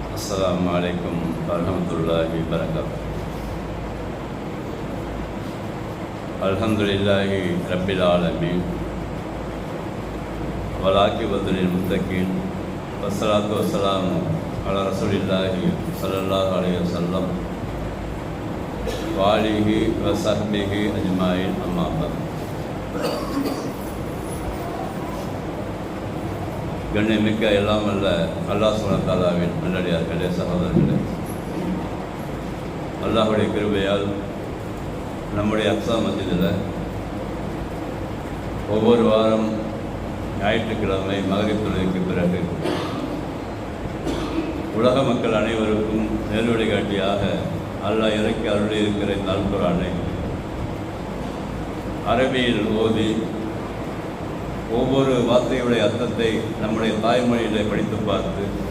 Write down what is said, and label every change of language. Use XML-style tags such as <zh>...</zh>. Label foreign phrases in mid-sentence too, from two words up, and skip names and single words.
<ar>السلام عليكم ورحمة الله وبركاته. الحمد لله رب العالمين والعاقبة للمتقين والصلاة والسلام على رسول الله صلى الله عليه وسلم وآله وصحبه أجمعين أما بعد.</ar> <ta>கண்ணியமிக்க எல்லாம் அல்ல</ta> <ar>الله سبحانه وتعالى</ar> <ta>நல்லடியார்களே, சகோதரர்களே, அல்லாஹ்வுடைய கிருபையால் நம்முடைய அக்ஸா மஸ்ஜிதில் ஒவ்வொரு வாரம் ஞாயிற்றுக்கிழமை மக்ரிப் தொழுகைக்கு பிறகு உலக மக்கள் அனைவருக்கும் நேர்வழிகாட்டியாக அல்லாஹ் இறக்கி அருளி இருக்கிற இந்த அல் குர்ஆனை அரபியில் ஓதி ஒவ்வொரு வார்த்தையுடைய அர்த்தத்தை நம்முடைய தாய்மொழியில் படித்து பார்த்து</ta>